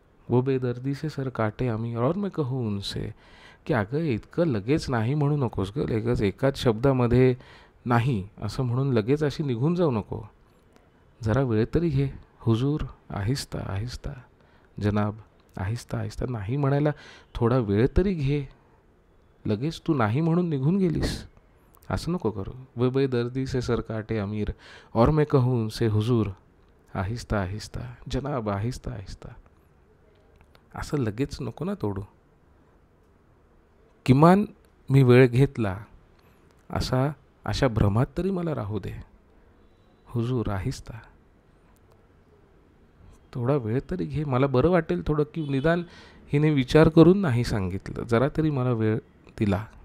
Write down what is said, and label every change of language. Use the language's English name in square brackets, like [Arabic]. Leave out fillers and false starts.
[Hindi] वो बेदर्दी से सर काटे अमीर और मैं कहूँ उनसे, [Marathi] की अगं इतकं लगेच नाही म्हणू नकोस गं, लगेच एकाच शब्दामध्ये नाही असं म्हणून लगेच अशी निघून जाऊ नको. जरा वेळ तरी घे [Hindi] हुजूर, आहिस्ता आहिस्ता जनाब, आहिस्ता आहिस्ता [Marathi] नाही म्हणायला थोडा वेळ तरी घे. लगेच तू नाही म्हणून निघून गेलीस, असं नको करू. [Hindi] वो बेदर्दी से सर काटे अमीर और मैं कहूँ उनसे हुजूर, आहिस्ता आहिस्ता जनाब, आहिस्ता आहिस्ता. [Marathi] असं लगेच नको ना तोडू. किमान मी वेळ घेतला अशा भ्रमात तरी मला राहू दे. हुजूर, आहिस्ता, थोडा वेळ तरी घे, मला बरं वाटेल थोडं, की निदान हिने विचार करून नाही सांगितलं, जरा तरी मला वेळ दिला.